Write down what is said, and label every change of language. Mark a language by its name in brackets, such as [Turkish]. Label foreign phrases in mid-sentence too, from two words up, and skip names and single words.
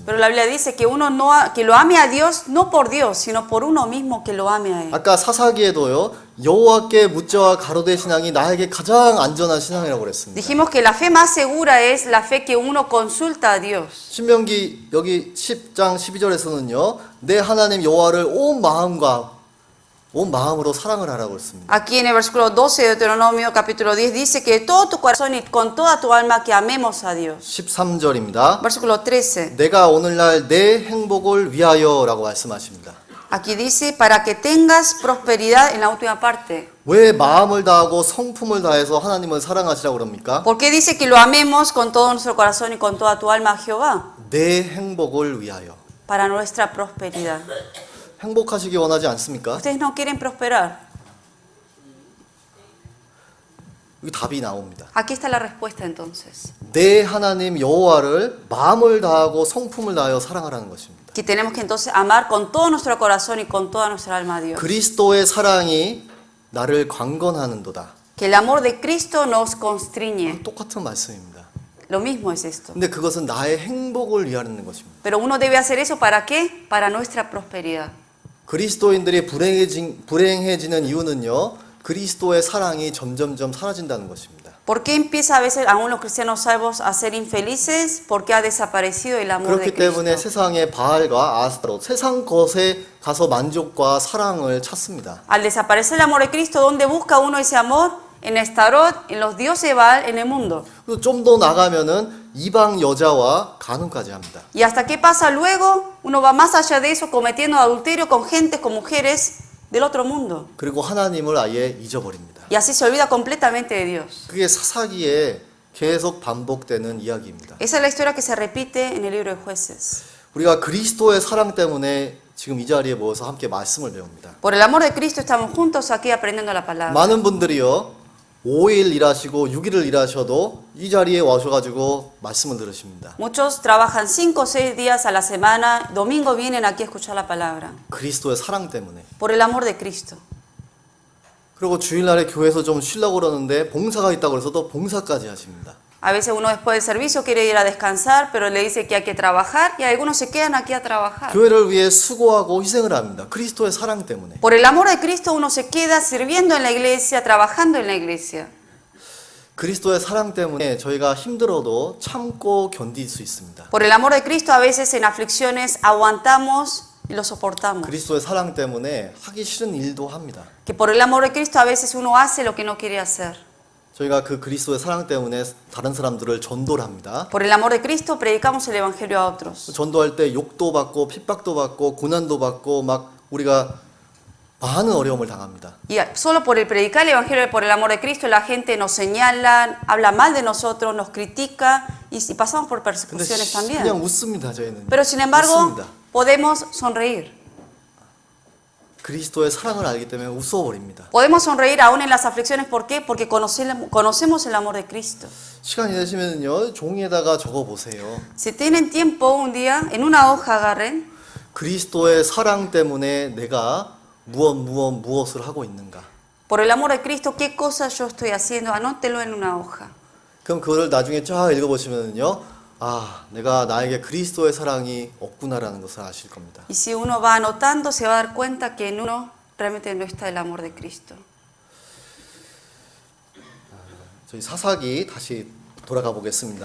[Spanish] Pero la Biblia dice que uno que lo ame a Dios no por Dios, sino por uno mismo que lo ame a Él. [Korean] 아까 사사기에도요 여호와께 묻자와 가로되 신앙이 나에게 가장 안전한 신앙이라고 그랬습니다. [Spanish] Dijimos que la fe más segura es la fe que uno consulta a Dios. [Korean] 신명기 여기 10장 12절에서는요 내 하나님 여호와를 온 마음으로 사랑을 하라고 했습니다. [Spanish] Aquí en el versículo 12 de Deuteronomio capítulo 10 dice que de todo tu corazón y con toda tu alma que amemos a Dios. [Korean] 13절입니다. [Spanish] Versículo 13. [Korean] 내가 오늘날 내 행복을 위하여라고 말씀하십니다. [Spanish] Aquí dice para que tengas prosperidad en la última parte. [Korean] 왜 마음을 다하고 성품을 다해서 하나님을 사랑하시라고 그럽니까? [Spanish] ¿Por qué dice que lo amemos con todo nuestro corazón y con toda tu alma a Jehová? [Korean] 내 행복을 위하여. [Spanish] Para nuestra prosperidad. [Korean] 행복하시기 원하지 않습니까? [Spanish] Ustedes no quieren prosperar. [Korean] 여기 답이 나옵니다. [Spanish] Aquí está la respuesta entonces. [Korean] 내 하나님 여호와를 마음을 다하고 성품을 다하여 사랑하라는 것입니다. [Spanish] Que tenemos que entonces amar con todo nuestro corazón y con toda nuestra alma a Dios. [Korean] 그리스도의 사랑이 나를 강건하는도다. [Spanish] Que el amor de Cristo nos constriñe. [Korean] 똑같은 말씀입니다. [Spanish] Lo mismo es esto. [Korean] 근데 그것은 나의 행복을 위하는 것입니다. [Spanish] Pero uno debe hacer eso ¿para qué? Para nuestra prosperidad. [Korean] 그리스도인들이 불행해지는 이유는요. 그리스도의 사랑이 점점점 사라진다는 것입니다. [Spanish] ¿Por qué empieza a veces aún los cristianos salvos a ser infelices? Porque ha desaparecido el amor de [Korean] 그렇기 때문에 [Spanish] Cristo. [Korean] 세상의 바알과 아스타롯, 세상 것에 가서 만족과 사랑을 찾습니다. [Spanish] Al desaparecer el amor de Cristo, ¿dónde busca uno ese amor? En Estarot, en los dioses Baal, en el mundo. [Korean] 좀 더 나가면은 이방 여자와 간음까지 합니다. [Spanish] ¿Y hasta qué pasa luego? Uno va más allá de eso, cometiendo adulterio con gentes, con mujeres del otro mundo. [Korean] 그리고 하나님을 아예 잊어버립니다. [Spanish] Y así se olvida completamente de Dios. [Korean] 그게 사사기에 계속 반복되는 이야기입니다. [Spanish] Esa es la historia que se repite en el libro de Jueces. [Korean] 우리가 그리스도의 사랑 때문에 지금 이 자리에 모여서 함께 말씀을 배웁니다. [Spanish] Por el amor de Cristo estamos juntos aquí aprendiendo la palabra. [Korean] 많은 분들이요 5일 일하시고 6일을 일하셔도 이 자리에 와셔가지고 말씀을 들으십니다. [Spanish] Muchos trabajan 5 o 6 días a la semana, domingo vienen aquí a escuchar la palabra. [Korean] 그리스도의 사랑 때문에. [Spanish] Por el amor de Cristo. [Korean] 그리고 주일날에 교회에서 좀 쉬려고 그러는데 봉사가 있다고 해서 또 봉사까지 하십니다. [Spanish] A veces uno después del servicio quiere ir a descansar, pero le dice que hay que trabajar y algunos se quedan aquí a trabajar. [Korean] 교회를 위해 수고하고 희생을 합니다. 그리스도의 사랑 때문에. [Spanish] Por el amor de Cristo uno se queda sirviendo en la iglesia, trabajando en la iglesia. [Korean] 그리스도의 사랑 때문에 저희가 힘들어도 참고 견딜 수 있습니다. [Spanish] Por el amor de Cristo a veces en aflicciones aguantamos y lo soportamos. [Korean] 그리스도의 사랑 때문에 하기 싫은 일도 합니다. [Spanish] Que por el amor de Cristo a veces uno hace lo que no quiere hacer. [Korean] 저희가 그 그리스도의 사랑 때문에 다른 사람들을 전도를 합니다. [Spanish] Por el amor de Cristo predicamos el evangelio a otros. [Korean] 전도할 때 욕도 받고 핍박도 받고 고난도 받고 막 우리가 많은 어려움을 당합니다. [Spanish] Y solo por el predicar el evangelio, por el amor de Cristo, la gente nos señala, habla mal de nosotros, nos critica y pasamos por [Korean] 근데 [Spanish] persecuciones [Korean] 그냥 [Spanish] también. [Korean] 웃습니다, 저희는. [Spanish] Pero sin embargo, [Korean] 웃습니다. [Spanish] podemos sonreír. [Korean] 그리스도의 사랑을 알기 때문에 웃어버립니다. [Spanish] Podemos sonreír aún en las aflicciones. ¿Por qué? Porque conocemos el amor de Cristo. [Korean] 시간이 되시면요 종이에다가 적어 보세요. [Spanish] Si tienen tiempo un día, en una hoja agarren, [Korean] 그리스도의 사랑 때문에 내가 무엇을 하고 있는가. [Spanish] por el amor de Cristo, ¿qué cosas yo estoy haciendo? Anótelo en una hoja. [Korean] 그럼 그거를 나중에 쫙 읽어보시면요. 아, 내가 나에게 그리스도의 사랑이 없구나라는 것을 아실 겁니다. [Spanish] Y si uno va anotando, se va a dar cuenta que en uno realmente no está el amor de Cristo. [Korean] 저희 사사기 다시 돌아가 보겠습니다.